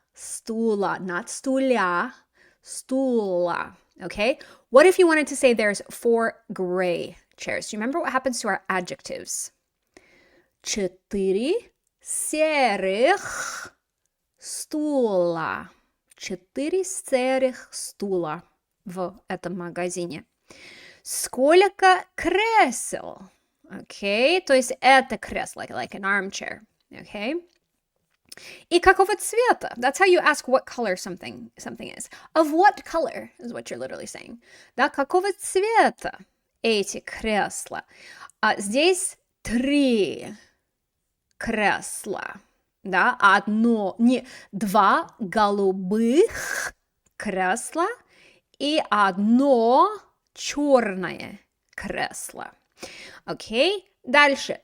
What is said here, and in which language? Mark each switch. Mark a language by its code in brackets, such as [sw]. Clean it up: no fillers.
[ru] Стула, [en] not [ru] стулья, стула. [en] Okay? What if you wanted to say there's 4 gray chairs? Do you remember what happens to our adjectives? [ru] 4 серых стула. 4 серых стула в этом магазине. Сколько кресел? [en] Okay, [ru] то есть это кресло, [en] like an armchair. Okay? [ru] И какого цвета? [en] That's how you ask what color something is. Of what color is what you're literally saying. [ru] Да, какого цвета эти кресла? Здесь 3 кресла. Да, два голубых кресла и одно черное кресло. Окей? Дальше.